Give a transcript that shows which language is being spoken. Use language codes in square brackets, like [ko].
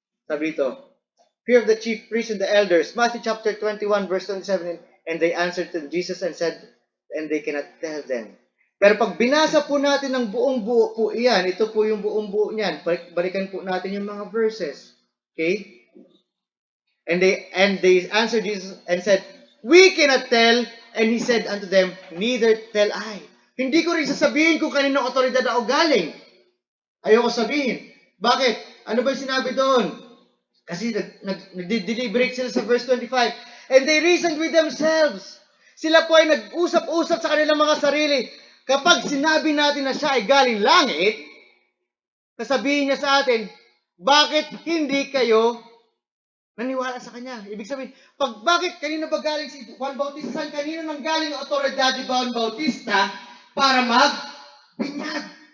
[tl] Sabi ito, [en] fear of the chief priests and the elders. Matthew chapter 21 verse 27. And they answered to Jesus and said, and they cannot tell them. [tl] Pero pag binasa po natin ng buong buo po iyan, ito po yung buong buo niyan. Balikan po natin yung mga verses. Okay? [en] And they answered Jesus and said, we cannot tell. And he said unto them, neither tell I. [tl] Hindi ko rin sasabihin kung kaninong otoridad ako galing. Ayoko sabihin. Bakit? Ano ba yung sinabi doon? Kasi nag-deliberate sila sa verse 25. [en] And they reasoned with themselves. [tl] Sila po ay nag-usap-usap sa kanilang mga sarili. Kapag sinabi natin na siya ay galing langit, sasabihin niya sa atin, bakit hindi kayo naniwala sa kanya? Ibig sabihin, bakit kanino ba galing si Juan Bautista? Saan kanino nang galing ang otoridad ni Juan Bautista para mag-binyag?